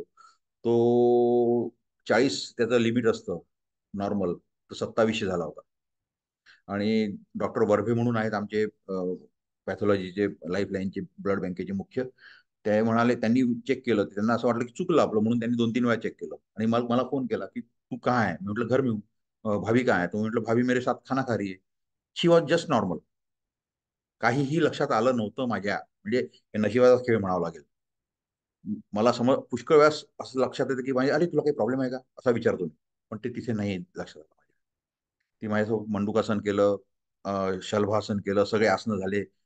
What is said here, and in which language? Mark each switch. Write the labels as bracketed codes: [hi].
[mr] तो 40 त्याचं लिमिट असतं नॉर्मल, तो 2700 झाला होता. आणि डॉक्टर वर्भे म्हणून आहेत आमचे पॅथॉलॉजीचे, लाईफलाईनचे, ब्लड बँकेचे मुख्य. ते म्हणाले, त्यांनी चेक केलं, त्यांना असं वाटलं की चुकलं आपलं, म्हणून त्यांनी 2-3 वेळा चेक केलं. आणि मग मला फोन केला की [hi] तू कहाँ है. [mr] मी म्हटलं [hi] घर में हूँ. भाभी कहाँ है. [mr] तो म्हटलं [hi] भाभी मेरे साथ खाना खा रही है. [en] She was just normal. [mr] काहीही लक्षात आलं नव्हतं माझ्या, म्हणजे हे नशिबाचा खेळ म्हणावा लागेल. मला समज पुष्कळ वेळास असं लक्षात येतं की म्हणजे अरे तुला काही प्रॉब्लेम आहे का, असा विचारतो मी. पण ते तिथे नाही लक्षात आलं माझ्या. ती माझ्यासोबत मंडूकासन केलं, शलभासन केलं, सगळे आसनं झाले.